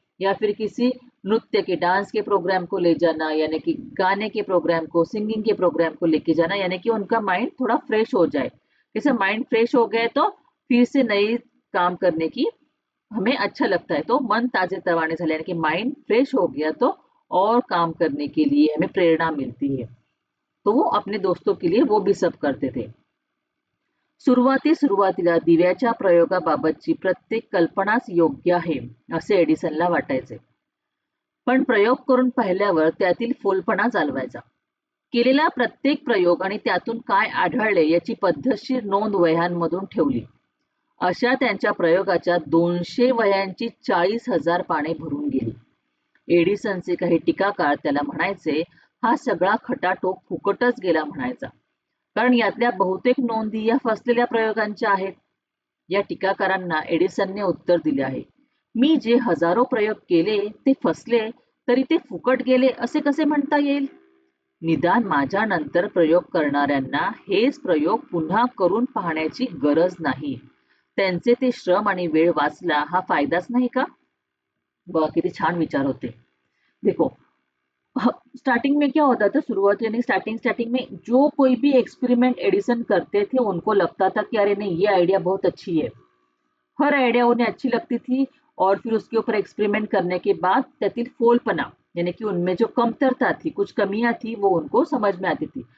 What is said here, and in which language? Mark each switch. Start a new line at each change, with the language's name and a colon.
Hindi: या फिर किसी नृत्य के डांस के प्रोग्राम को ले जाना, यानी कि गाने के प्रोग्राम को, सिंगिंग के प्रोग्राम को लेके जाना, यानी कि उनका माइंड थोड़ा फ्रेश हो जाए। जैसे माइंड फ्रेश हो गए तो फिर से नई काम करने की हमें अच्छा लगता है, तो
Marathi: मन ताजे तवाने झाले
Hindi: यानी कि माइंड फ्रेश हो गया तो और काम करने के लिए हमें प्रेरणा मिलती है। तो वो अपने दोस्तों के लिए वो भी सब करते थे।
Marathi: सुरुवातीला दिव्याच्या प्रयोगाबाबतची प्रत्येक कल्पनाच योग्य आहे असे एडिसनला वाटायचे। पण प्रयोग करून पाहिल्यावर त्यातील फोलपणा जाणवायचा। केलेला प्रत्येक प्रयोग आणि त्यातून काय आढळले याची पद्धतशीर नोंद वह्यांमधून ठेवली। अशा त्यांच्या प्रयोगाच्या 200 वह्यांची 40,000 पाने भरून गेली। एडिसनचे काही टीकाकार त्याला म्हणायचे, हा सगळा खटाटोप फुकटच गेला म्हणायचा, कारण यातल्या बहुतेक नोंदी या फसलेल्या प्रयोगांच्या आहेत। या टीकाकारांना एडिसनने उत्तर दिले आहे, मी जे हजारो प्रयोग केले ते फसले तरी ते फुकट गेले असे कसे म्हणता येईल? निदान माझ्या नंतर प्रयोग करणाऱ्यांना हेच प्रयोग पुन्हा करून पाहण्याची गरज नाही। त्यांचे ते श्रम आणि वेळ वाचला हा फायदाच नाही का? किती छान विचार होते।
Hindi: देखो स्टार्टिंग में क्या होता था, शुरुआत यानी स्टार्टिंग में जो कोई भी एक्सपेरिमेंट एडिसन करते थे उनको लगता था कि अरे नहीं ये आइडिया बहुत अच्छी है। हर आइडिया उन्हें अच्छी लगती थी और फिर उसके ऊपर एक्सपेरिमेंट करने के बाद
Marathi: त्यातील फोलपना
Hindi: यानी कि उनमें जो कमतरता थी, कुछ कमियां थी, वो उनको समझ में आती थी।